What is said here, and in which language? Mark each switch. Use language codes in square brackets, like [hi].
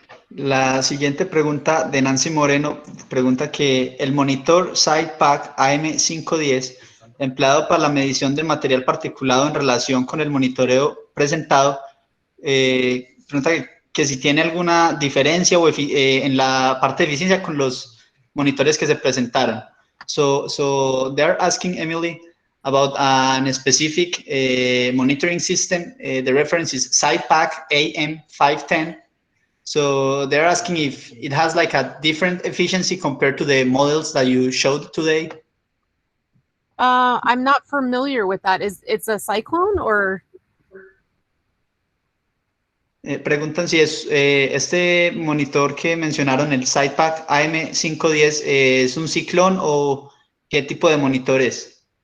[es] La siguiente pregunta de Nancy Moreno pregunta que el monitor SidePack AM510, empleado para la medición del material particulado en relación con el monitoreo presentado, pregunta que si tiene alguna diferencia en la parte de eficiencia con los monitores que se presentaron. [en] So they're asking Emily about a specific monitoring system. The reference is SidePack AM510. So they're asking if it has like a different efficiency compared to the models that you showed today. I'm not familiar with that. It's a Cyclone or? [es] Preguntan si es este monitor que mencionaron, el SidePack AM510, ¿es un ciclón o qué tipo de monitor es?